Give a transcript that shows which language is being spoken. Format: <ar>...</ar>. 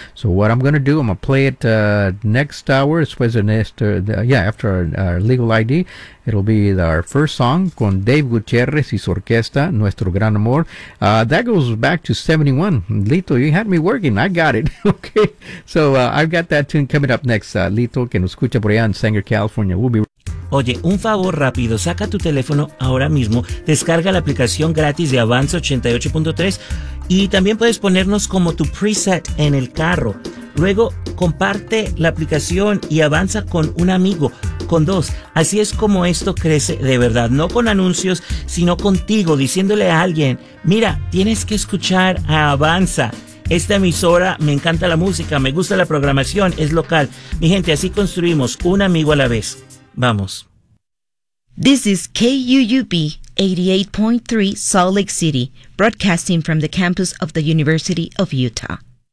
<en>So what I'm going to do, I'm going to play it next hour. After our legal ID. It'll be our first song con Dave Gutierrez y su orquesta, Nuestro Gran Amor. That goes back to 71. Lito, you had me working. I got it. Okay. So I've got that tune coming up next.</en> <es>Lito, que nos escucha por allá en Sanger, California.</es> <en>We'll be right.</en> <es>Oye, un favor rápido, saca tu teléfono ahora mismo, descarga la aplicación gratis de Avanza 88.3 y también puedes ponernos como tu preset en el carro. Luego, comparte la aplicación y avanza con un amigo, con dos. Así es como esto crece de verdad, no con anuncios, sino contigo, diciéndole a alguien, mira, tienes que escuchar a Avanza. Esta emisora, me encanta la música, me gusta la programación, es local. Mi gente, así construimos un amigo a la vez. Vamos.</es> <en>This is KUUP 88.3 Salt Lake City, broadcasting from the campus of the University of Utah.</en>